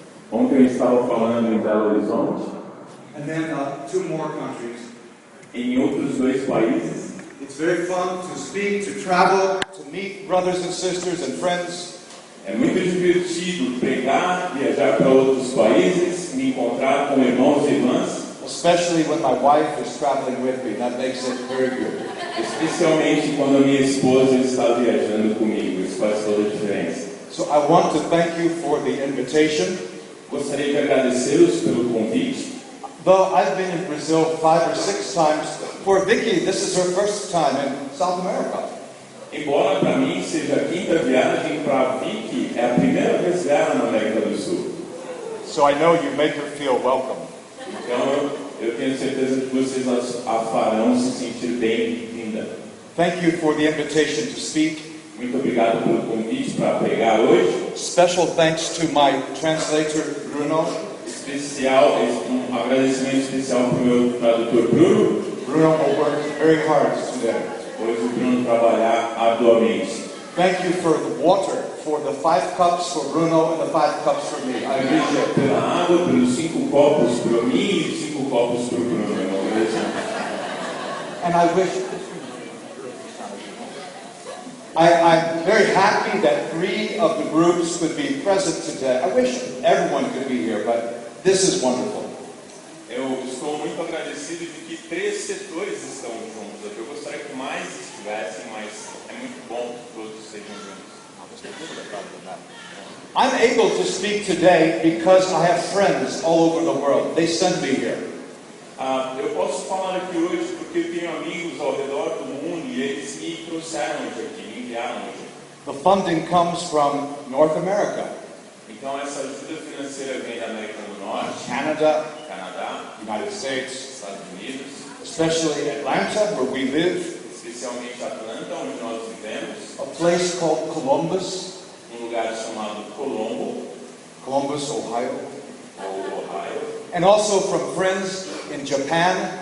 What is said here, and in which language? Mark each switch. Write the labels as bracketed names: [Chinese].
[Portuguese] Ontem eu estava falando em Belo Horizonte, [English] And then two more countries. [Portuguese] em outros dois países. [English] It's very fun to speak, to travel, to meet brothers and sisters and friends. [Portuguese] É muito divertido pregar, viajar para outros países, me encontrar com irmãos e irmãs, [English] Especially when my wife is traveling with me. That makes it very good. [Portuguese] especialmente quando a minha esposa está viajando comigo. Isso faz toda a diferença. [English] So I want to thank you for the invitation. [Portuguese] Gostaria de agradecê-los pelo convite. [English] Though I've been in Brazil 5 or 6 times, for Vicky, this is her first time in South America. [Portuguese] Embora para mim seja a quinta viagem, para a Vicky é a primeira vez dela na América do Sul. [English] So I know you make her feel welcome. [Portuguese] Então eu tenho certeza que vocês a farão se sentir bem-vinda. [English] Thank you for the invitation to speak. [Portuguese] Muito obrigado pelo convite para pregar hoje. [English] Special thanks to my translator, Bruno. [Portuguese] Um agradecimento especial para o meu tradutor Bruno. [English] Bruno will work very hard today. [Portuguese] Hoje o Bruno trabalhar arduamente. [English] Thank you for the water, for the 5 cups for Bruno and the 5 cups for me. I appreciate it. [Portuguese] Pela água, pelos 5 copos para mim e 5 copos para o Bruno. [English] And I wish... I'm very happy that 3 of the groups could be present today. I wish everyone could be here, but this is wonderful. [Portuguese] Eu estou muito agradecido de que 3 setores estão juntos. Eu gostaria que mais estivessem, mas é muito bom que todos estejam juntos. [English] I'm able to speak today because I have friends all over the world. They send me here. [Portuguese] Eu posso falar aqui hoje porque eu tenho amigos ao redor do mundo e eles me trouxeram hoje aqui, me enviaram hoje. [English] The funding comes from North America, [Portuguese] Então essa ajuda financeira vem da América do Norte, [English] Canada, [Portuguese] Canadá, [English] United States, [Portuguese] Estados Unidos, [English] especially Atlanta, where we live, [Portuguese] especialmente Atlanta, onde nós vivemos, [English] a place called Columbus, [Portuguese] lugar chamado Colombo, [English] Columbus, Ohio, [Portuguese] ou Ohio, [English] and also from friends in Japan,